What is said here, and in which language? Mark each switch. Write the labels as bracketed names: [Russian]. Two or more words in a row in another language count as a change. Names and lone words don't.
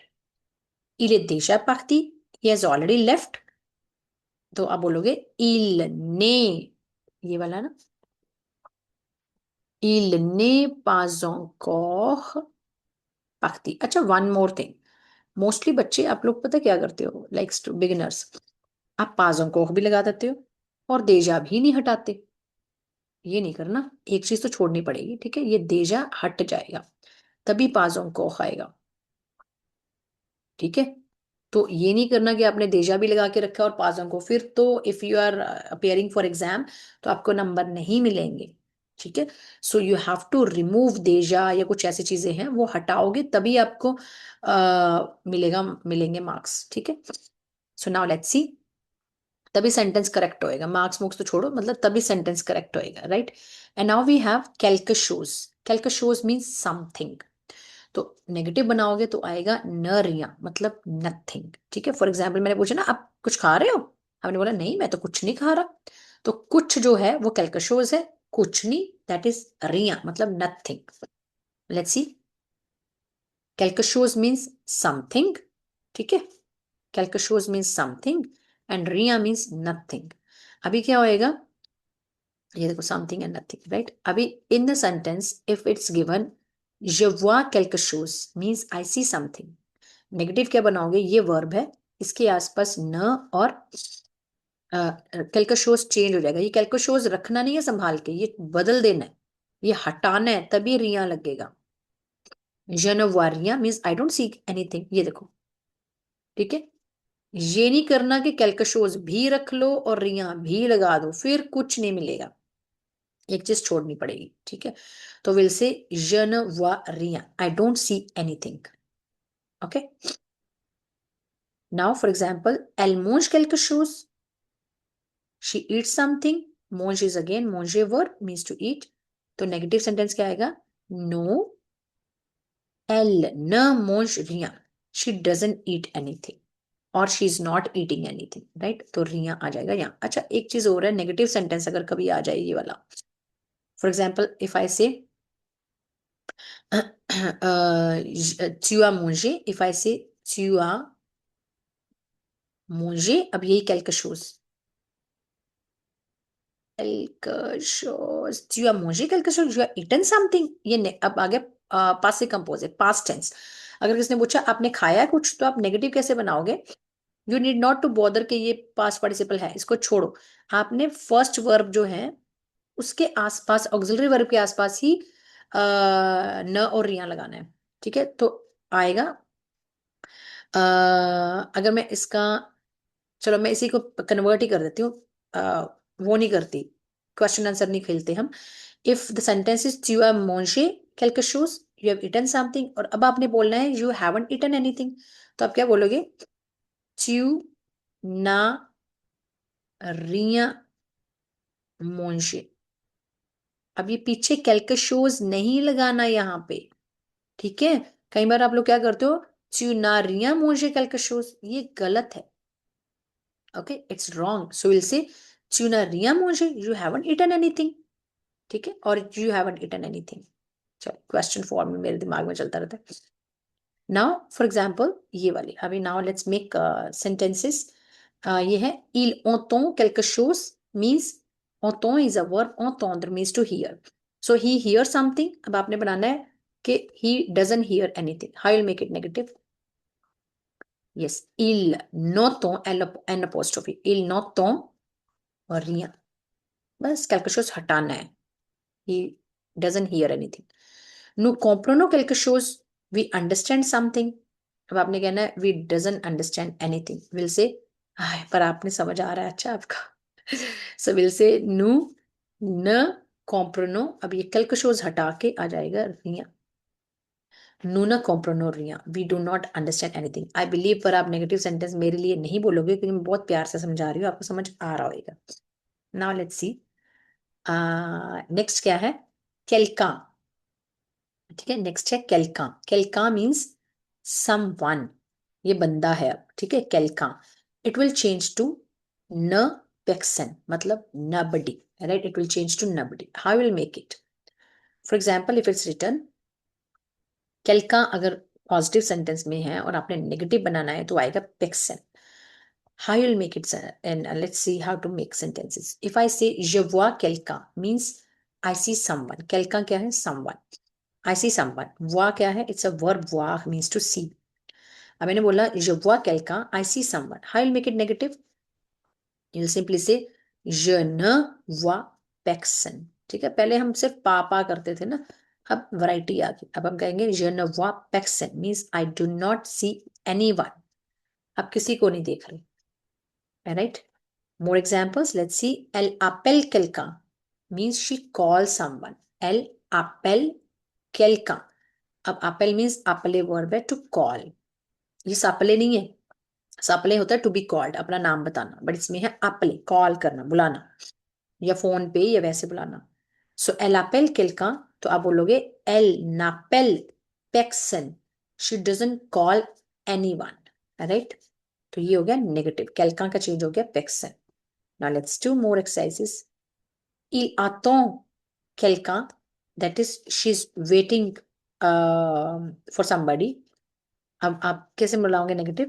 [French] Il est déjà parti, [English] he has already left, [Hindi] तो आप बोलोगे [French] il n'est, [Hindi] ये वाला ना, [French] il n'est pas encore parti। [Hindi] अच्छा, [English] one more thing, [Hindi] मोस्टली बच्चे आप लोग पता क्या करते हो, [English] like beginners, [Hindi] आप [French] pas encore [Hindi] भी लगा देते हो और déjà भी नहीं हटाते। ये नहीं करना, एक चीज तो छोड़नी पड़ेगी, ठीक है? ये déjà हट जाएगा तभी [French] pas encore [Hindi] आएगा, ठीक है? तो ये नहीं करना कि आपने देजा भी लगा के रखा और पासों को, फिर तो [English] if you are appearing for exam [Hindi] तो आपको नंबर नहीं मिलेंगे, ठीक है? [English] so you have to remove [Hindi] देजा या कुछ ऐसी चीजें हैं वो हटाओगे तभी आपको मिलेंगे मार्क्स, ठीक है? [English] so now let's see, [Hindi] तभी [English] sentence correct [Hindi] होएगा, मार्क्स मुक्स तो छोड़ो, मतलब तभी [English] sentence correct [Hindi] होएगा, राइट? [English] and now we have [French] quelque chose, quelque chose [English] means something, [Hindi] तो नेगेटिव बनाओगे तो आएगा [French] ne rien, [Hindi] मतलब नथिंग, ठीक है? [English] for example [Hindi] मैंने पूछा ना आप कुछ खा रहे हो, आपने बोला नहीं मैं तो कुछ नहीं खा रहा, तो कुछ जो है वो कैल्कशोज है, कुछ नहीं [English] that is [Hindi] रिया मतलब नथिंग, [English] let's see, [French] quelque chose [English] means something, [Hindi] ठीक है, [French] quelque chose [English] means something and rien means nothing. [Hindi] अभी क्या होएगा, ये देखो [English] something and nothing, right. [Hindi] अभी [English] in the sentence if it's given [French] je vois quelque chose [English] means I see something, [Hindi] नेगेटिव क्या बनाओगे, ये वर्ब है, इसके आसपास न और [French] quelque chose [Hindi] चेंज हो जाएगा. ये [French] quelque chose [Hindi] रखना नहीं है संभाल के, ये बदल देना है, ये हटाना है, तभी रिया लगेगा. [French] je ne vois rien [English] means I don't see anything, [Hindi] ये देखो, ठीक है. ये नहीं करना कि [French] quelque chose [Hindi] भी रख लो और रिया भी लगा दो, फिर कुछ नहीं मिलेगा, एक चीज छोड़नी पड़ेगी, ठीक है. [French] तो [English] will say [French] je ne vois rien, [English] I don't see anything. OK, now for example, [French] elle mange quelque chose, [English] she eats something. Mange is again manger verb means to eat. [Hindi] तो नेगेटिव सेंटेंस क्या आएगा, [French] no, elle ne mange rien, [English] she doesn't eat anything और she is not eating anything, right. [Hindi] तो रिया आ जाएगा यहाँ. अच्छा, एक चीज और है, [English] negative sentence [Hindi] अगर कभी आ जाए ये वाला, [English] for example if I say [French] tu as mangé, [English] if I say [French] tu as mangé, [Hindi] अब यही [French] quelque chose, quelque chose, tu as mangé quelque chose, [English] you have eaten something, [Hindi] ये अब आगे पास से कंपोज है, [English] past tense. [Hindi] अगर किसने पूछा आपने खाया है कुछ, तो आप नेगेटिव कैसे बनाओगे, [English] you need not to bother [Hindi] के ये [English] past participle [Hindi] है, इसको छोड़ो. आपने [English] first verb [Hindi] जो है उसके आसपास, [English] auxiliary verb [Hindi] के आसपास ही न और रिया लगाना है, ठीक है. तो आएगा अगर मैं इसका, चलो मैं इसी को कन्वर्ट ही कर देती हूँ, वो नहीं करती, [English] question answer [Hindi] नहीं खेलते हम. [English] if the sentence is you have मोंशे [French] quelque chose, [English] you have eaten something, [Hindi] और अब आपने बोलना है [English] you haven't eaten anything, [Hindi] तो आप क्या बोलोगे, [French] tu n'as rien mangé. [Hindi] अब ये पीछे [French] quelque chose [Hindi] नहीं लगाना यहाँ पे, ठीक है. कई बार आप लोग क्या करते हो, [French] tu n'as rien mangé quelque chose, [Hindi] ये गलत है. [English] OK, it's wrong. So will say [French] tu n'as rien mangé, [English] you haven't eaten anything, [Hindi] ठीक है, और [English] you haven't eaten anything. [Hindi] चलो, [English] question form [Hindi] में मेरे दिमाग में चलता रहता है. [English] now for example [Hindi] ये वाली, अभी [English] now let's make sentences. [Hindi] ये है [French] il entend quelque chose [English] मीन्स entend is a verb, entendre means to hear. So he hears something. [Hindi] अब आपने बनाना है कि [English] he doesn't hear anything. How you'll make it negative? Yes, [French] il n'entend n apostrophe, il n'entend rien. [Hindi] बस [French] quelque chose [Hindi] हटाना है, [English] he doesn't hear anything. [French] Nous comprenons quelque chose, [English] we understand something. [Hindi] अब आपने कहना है [English] we doesn't understand anything. We'll say [Hindi] पर आपने समझ आ रहा है अच्छा आपका. [English] So we'll say [French] nous ne comprenons, [Hindi] अब ये [French] quelque chose [Hindi] हटा के आ जाएगा rien. [French] nous ne comprenons rien, [English] we do not understand anything. I believe [Hindi] पर आप नेगेटिव सेंटेंस मेरे लिए नहीं बोलोगे क्योंकि मैं बहुत प्यार से समझा रही हूँ, आपको समझ आ रहा होगा. [English] Now let's see. [Hindi] नेक्स्ट क्या है, quelqu'un, ठीक है. [English] नेक्स्ट है [French] quelqu'un. quelqu'un [English] मीन्स someone, [Hindi] ये बंदा है अब, ठीक है. quelqu'un, [English] it will change to न person, मतलब nobody, right? It will change to nobody. How will make it? For example, if it's written quelqu'un, [Hindi] अगर पॉजिटिव सेंटेंस में है और आपने नेगेटिव बनाना है तो आएगा person. [English] How you'll make it, and let's see how to make sentences. If I say [French] je vois quelqu'un [English] means I see someone. [Hindi] quelqu'un क्या है, [English] someone. I see someone. [Hindi] Voir क्या है, [English] it's a verb, voir means to see. [Hindi] अब मैंने बोला [French] je vois quelqu'un, [English] I see someone. How you'll make it negative? You'll simply say [French] je ne vois personne. [Hindi] ठीक है, पहले हम सिर्फ पा करते थे ना, अब वैरायटी आ गई. अब हम कहेंगे [French] je ne vois personne [English] means I do not see anyone. [Hindi] अब किसी को नहीं देख रहे. [English] Right? More examples. Let's see. [French] Elle appelle quelqu'un [English] means she calls someone. [French] Elle appelle quelqu'un. अब appelle means appelle verb है [English] to call. [Hindi] ये sapale नहीं है. sapale होता है [English] to be called, [Hindi] अपना नाम बताना. बट इसमें है appelle, call करना, बुलाना, या फोन पे या वैसे बुलाना. [French] So elle appelle quelqu'un, [Hindi] तो आप बोलोगे [French] elle n'appelle personne. [English] She doesn't call anyone. Right? [Hindi] तो ये हो गया नेगेटिव. quelqu'un का चेंज हो गया person. [English] Now let's do more exercises. [French] Il attend quelqu'un, [English] that is she's waiting for somebody, [Hindi] अब आप कैसे मिलाओगे नेगेटिव?